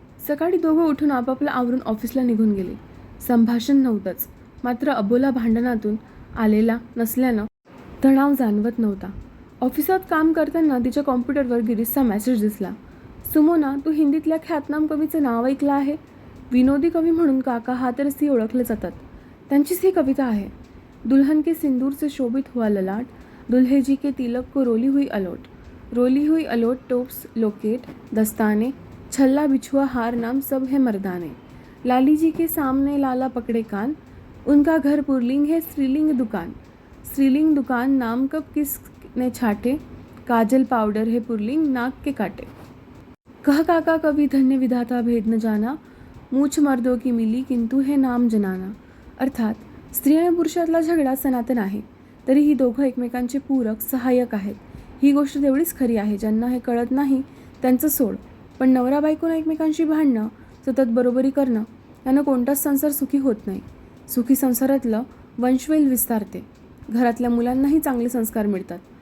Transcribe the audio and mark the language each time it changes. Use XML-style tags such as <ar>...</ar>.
<mr>सकाळी दोघं उठून आपापलं आवरून ऑफिसला निघून गेले. संभाषण नव्हतंच, मात्र अबोला भांडणातून आलेला नसल्यानं तणाव जाणवत नव्हता. ऑफिसात काम करताना तिच्या कॉम्प्युटरवर गिरीशचा मेसेज दिसला. सुमोना, तू हिंदीतल्या ख्यातनाम कवीचं नाव ऐकलं आहे? विनोदी कवी म्हणून काका हातरसी ओळखले जातात. त्यांचीच ही कविता आहे.</mr> <hi>दुल्हन के सिंदूर से शोभित हुआ ललाट, दुल्हे जी के तिलक को रोली हुई अलोट टोप्स लोकेट दस्ताने, छल्ला बिछुआ हार नाम सब है मर्दाने, लाली जी के सामने लाला पकड़े कान, उनका घर पुरलिंग है स्त्रीलिंग दुकान नाम कब किसने छाटे, काजल पाउडर है पुरलिंग नाक के काटे, कह काका कभी धन्य विधाता भेद न जाना, मूछ मर्दों की मिली किंतु है नाम जनाना.</hi> <mr>अर्थात स्त्री आणि पुरुषातला झगडा सनातन आहे, तरी ही दोघं एकमेकांचे पूरक, सहाय्यक आहेत. ही गोष्ट तेवढीच खरी आहे. ज्यांना हे कळत नाही त्यांचं सोड. पण नवरा बायकोनं एकमेकांशी भांडणं, सतत बरोबरी करणं यानं कोणताच संसार सुखी होत नाही. सुखी संसारातलं वंशवेल विस्तारते. घरातल्या मुलांनाही चांगले संस्कार मिळतात.</mr>